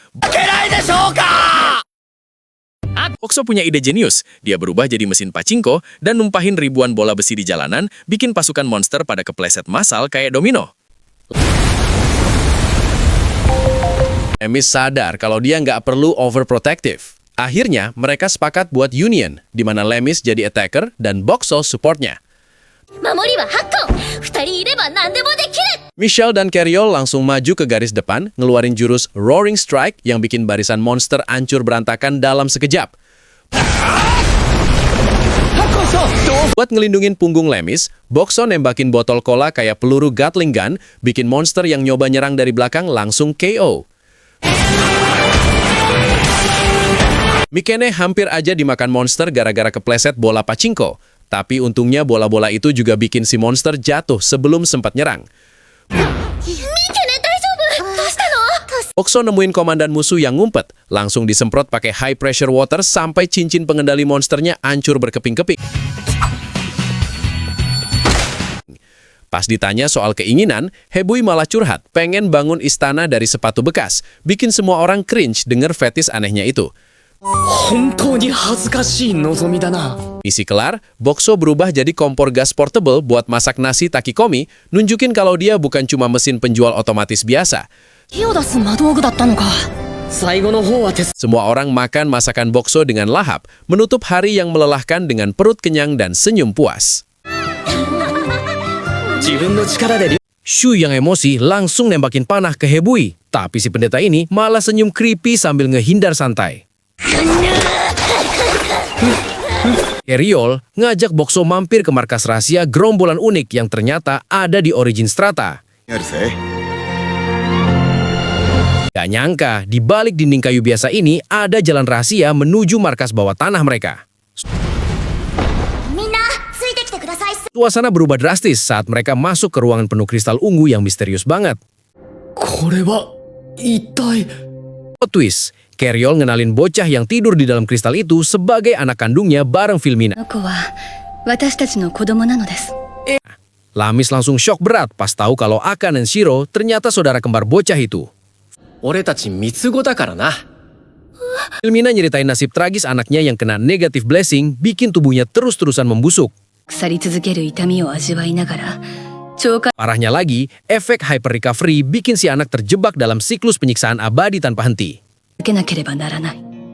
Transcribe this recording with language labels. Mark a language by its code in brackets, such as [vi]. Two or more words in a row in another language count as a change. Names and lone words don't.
[id] Bokso punya ide jenius, dia berubah jadi mesin pachinko dan numpahin ribuan bola besi di jalanan, bikin pasukan monster pada kepleset massal kayak domino. Lemis sadar kalau dia nggak perlu overprotective. Akhirnya, mereka sepakat buat union, di mana Lemis jadi attacker dan Bokso supportnya. [ja] 守りは8個2人いれば何でもできる [id] Michelle dan Carriol langsung maju ke garis depan, ngeluarin jurus Roaring Strike yang bikin barisan monster hancur berantakan dalam sekejap. Buat ngelindungin punggung Lemis, Bokso nembakin botol cola kayak peluru [en] Gatling gun, [id] bikin monster yang nyoba nyerang dari belakang langsung KO. Mikene hampir aja dimakan monster gara-gara kepleset bola pachinko. Tapi untungnya bola-bola itu juga bikin si monster jatuh sebelum sempat nyerang. [ja] ミケネ大丈夫どうしたの [id] Bokso nemuin komandan musuh yang ngumpet, langsung disemprot pakai [en] high pressure water [id] sampai cincin pengendali monsternya hancur berkeping-keping. Pas ditanya soal keinginan, Hebui malah curhat, pengen bangun istana dari sepatu bekas, bikin semua orang cringe denger fetis anehnya itu. [ja] 本当に恥ずかしい望みだな [id] Misi kelar, Bokso berubah jadi kompor gas portable buat masak nasi takikomi, nunjukin kalau dia bukan cuma mesin penjual otomatis biasa. [ja] 手を出す魔道具だったのか。最後の方は手 [id] Semua orang makan masakan bokso dengan lahap, menutup hari yang melelahkan dengan perut kenyang dan senyum puas. [ja] 自分の力で [id] Shu yang emosi langsung nembakin panah ke Hebui. Tapi si pendeta ini malah senyum creepy sambil ngehindar santai. Keryol ngajak Bokso mampir ke markas rahasia gerombolan unik yang ternyata ada di Origin Strata. [ja] やるぜ [id] Gak nyangka, di balik dinding kayu biasa ini ada jalan rahasia menuju markas bawah tanah mereka. [ja] みんなついてきてください。 [id] Suasana berubah drastis saat mereka masuk ke ruangan penuh kristal ungu yang misterius banget. [ja] これは一体 [id] Plot twist, Keryol ngenalin bocah yang tidur di dalam kristal itu sebagai anak kandungnya bareng Filmina. [ja] この子は私たちの子供なのです。 [id] Lamis langsung shock berat pas tahu kalau Aka dan Shiro ternyata saudara kembar bocah itu. [ja] 俺たち三つ子だからな [id] Filmina nyeritain nasib tragis anaknya yang kena [en] negative blessing [id] bikin tubuhnya terus-terusan membusuk. [ja] 腐り続ける痛みを味わいながら超過 [id] Parahnya lagi, efek [en] hyper recovery [id] bikin si anak terjebak dalam siklus penyiksaan abadi tanpa henti. [ja] 受けなければならない。